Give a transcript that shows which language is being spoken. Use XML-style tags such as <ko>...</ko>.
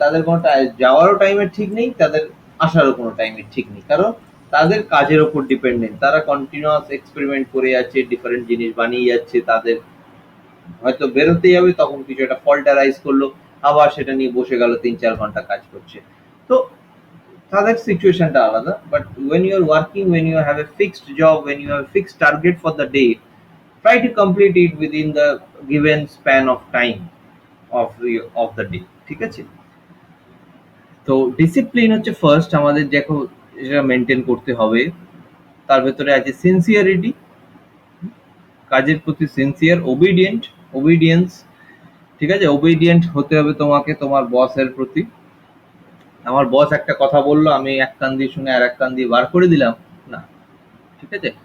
<bn>তাদের কোনো যাওয়ারও টাইমের ঠিক নেই, তাদের আসারও কোনো টাইমের ঠিক নেই, কারণ তাদের কাজের ওপর ডিপেন্ডেন্ট। তারা কন্টিনিউয়াস এক্সপেরিমেন্ট করে যাচ্ছে, ডিফারেন্ট জিনিস বানিয়ে যাচ্ছে। তাদের হয়তো বেরোতে যাবে, তখন কিছু একটা ফল্টারাইজ করলো, আবার সেটা নিয়ে বসে গেল 3-4 ঘন্টা কাজ করছে। তো তাদের সিচুয়েশনটা আলাদা।</bn> <en>but when you are working, when you have a fixed job, when you have a fixed target for the day, try to complete it within the given span of time of the day,</en> <bn>ঠিক আছে? তো discipline হচ্ছে first আমাদের, দেখো যেটা maintain করতে হবে। তার ভেতরে আছে সিনসিয়ারিটি, কাজের প্রতি সিনসিয়ার, ওবিডিয়েন্স, ঠিক আছে? ওবিডিয়েন্ট হতে হবে তোমাকে তোমার বসের প্রতি। আমার বস একটা কথা বললো, আমি এক কান দিয়ে শুনে আর এক কান দিয়ে বার করে দিলাম না, ঠিক আছে?</bn>